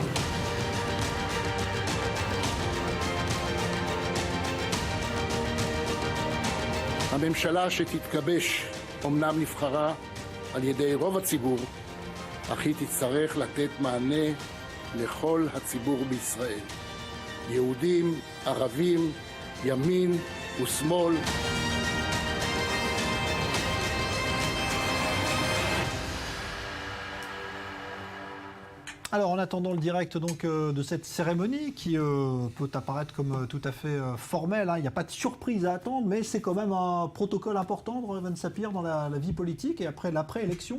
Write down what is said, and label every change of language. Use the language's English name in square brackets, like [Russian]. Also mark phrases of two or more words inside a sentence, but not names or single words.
[Hebrew] הממשלה שתתגבש אומנם נבחרה על ידי רוב הציבור, אך היא תצטרך לתת מענה לכל הציבור בישראל. יהודים, ערבים, ימין ושמאל. [French] Alors en attendant le direct donc, de cette cérémonie qui peut apparaître comme tout à fait formelle, hein. Il n'y a pas de surprise à attendre, mais c'est quand même un protocole important de Reuven Sapir dans la vie politique et après l'après-élection.